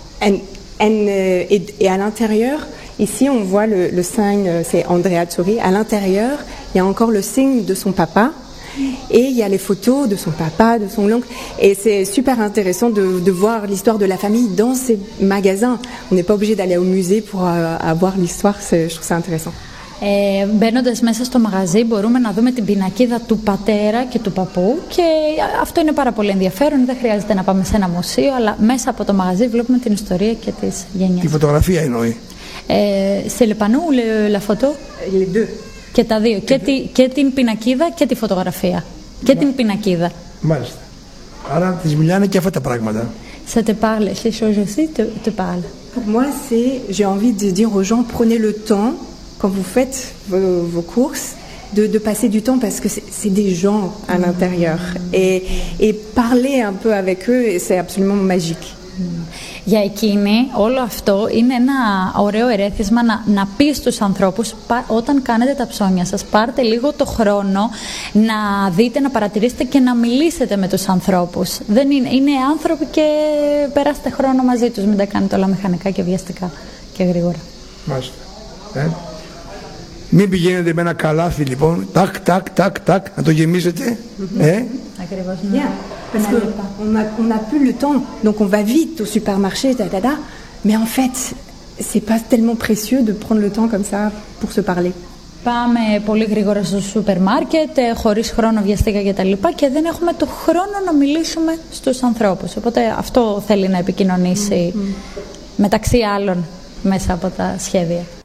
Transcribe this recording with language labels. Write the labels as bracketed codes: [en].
[fr] Et à l'intérieur, ici on voit le signe, c'est Andrea Tsuri. À l'intérieur, il y a encore le signe de son papa et il y a les photos de son papa, de son oncle. Et c'est super intéressant de voir l'histoire de la famille dans ces magasins. On n'est pas obligé d'aller au musée pour avoir l'histoire, je trouve ça intéressant. [el] Μπαίνοντας μέσα στο μαγαζί μπορούμε να δούμε την πινακίδα του πατέρα και του παππού και αυτό είναι πάρα πολύ ενδιαφέρον, δεν χρειάζεται να πάμε σε ένα μουσείο αλλά μέσα από το μαγαζί βλέπουμε την ιστορία και τις γενιές. Τη φωτογραφία εννοεί. [fr] Σε λεπανού, la photo. Les deux. [el] Και τα δύο, και την πινακίδα και τη φωτογραφία. Και την πινακίδα. Μάλιστα. Άρα τις μιλάνε και αυτά τα πράγματα. [fr] Σε te parle, les choses aussi te parlent. Pour moi, c'est, j'ai envie de dire aux gens, prenez le temps, quand vous faites vos courses, de passer du temps, parce que c'est des gens à l'intérieur. Et parler un peu avec eux, c'est absolument magique. [el] Για εκείνη, όλο αυτό είναι ένα ωραίο ερέθισμα να πει στους ανθρώπους, όταν κάνετε τα ψώνια σας, πάρτε λίγο το χρόνο να δείτε, να παρατηρήσετε και να μιλήσετε με τους ανθρώπους. Δεν είναι άνθρωποι και περάστε χρόνο μαζί τους, μην τα κάνετε όλα μηχανικά και βιαστικά και γρήγορα. Μάλιστα. Μην πηγαίνετε με ένα καλάθι λοιπόν, τάκ, τάκ, τάκ, τάκ, να το γεμίζετε. Ακριβώς. [fr] Parce qu'on a plus le temps, donc on va vite au supermarché, da-da-da, mais en fait, c'est pas tellement précieux de prendre le temps comme ça pour se parler. [el] Πάμε πολύ γρήγορα στο σούπερ μάρκετ, χωρίς χρόνο, βιαστικά κτλ. Και δεν έχουμε το χρόνο να μιλήσουμε στους ανθρώπους. Οπότε αυτό θέλει να επικοινωνήσει μεταξύ άλλων μέσα από τα σχέδια.